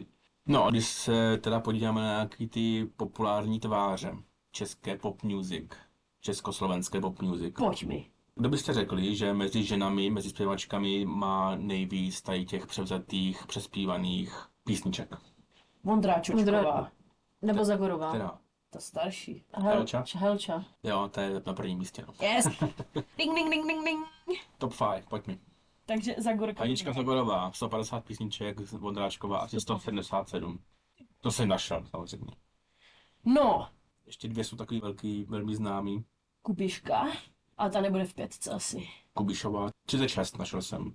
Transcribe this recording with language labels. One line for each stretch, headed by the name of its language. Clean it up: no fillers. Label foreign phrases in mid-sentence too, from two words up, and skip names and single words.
Czech: No a když se teda podíváme na nějaký ty populární tváře české
English: pop music,
Czech: československé
English: pop music.
Czech: Pojď mi. Kdo byste řekli, že mezi ženami, mezi zpěvačkami má nejvíc tady těch převzatých, přespívaných písniček? Vondráčočková. Nebo Zagorová. Teda, Ta starší. Helča? Helča. Jo, to je na prvním místě. No. Yes. Ding, ding, ding, ding, ding. Top 5, pojď mi. Takže Zagorka. Hanička Zagorová, 150 písniček, Vondráčková asi 177. To jsem našel, samozřejmě. No, Ještě dvě jsou takový velký, velmi známý. Kubiška. A ta nebude v 5 asi. Kubišová, 36 našel jsem.